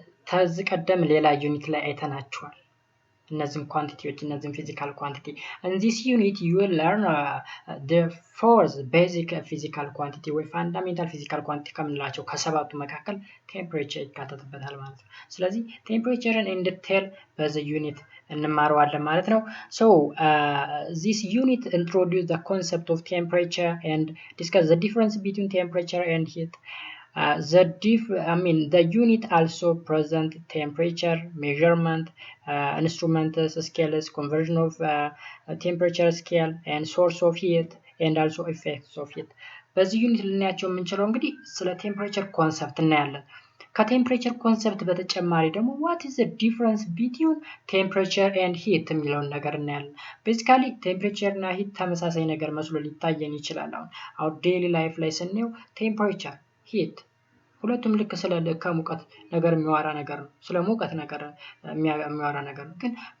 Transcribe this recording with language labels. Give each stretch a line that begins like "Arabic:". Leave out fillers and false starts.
Amharic: ከዚህ ቀደም ሌላ ዩኒት ላይ አይተናቸዋል። እነዚህም ኳንቲቲዎች እነዚህም ፊዚካል ኳንቲቲ
English: in this unit you will learn the fourth basic physical quantity ወይ fundamental physical quantity
Amharic: ከምንላቸው ከሰባቱ መካከል ቴምፕሬቸር ይካተትበታል ማለት ነው። ስለዚህ ቴምፕሬቸርን
English: in detail
Amharic: በዚህ ዩኒት እንማረዋለን ማለት ነው።
English: So this unit introduce the concept of temperature and discuss the difference between temperature and heat. The unit also present temperature measurement, instruments, scales, conversion of temperature scale and source of heat and also effects of heat.
Amharic: በዚህ ዩኒት ልናያቸው የምንችለው እንግዲህ ስለ ቴምፕሬቸር ኮንሰፕት እናያለን። ከቴምፕሬቸር ኮንሰፕት በተጨማሪ ደግሞ
English: what is the difference between temperature and heat
Amharic: የሚለውን ነገር እናያለን። ቤዚካሊ ቴምፕሬቸር እና ሂት ተመሳሳይ ነገር መስሎ ሊታየን ይችላል። አሁን ዴይሊ ላይፍ ላይ ስናየው ቴምፕሬቸር ሂት ሁለቱም ልክ ስለ ከሙቀት ነገር የሚያወራ ነገር ነው። ስለ ሙቀት ነገር የሚያወራ ነገር ነው። ግን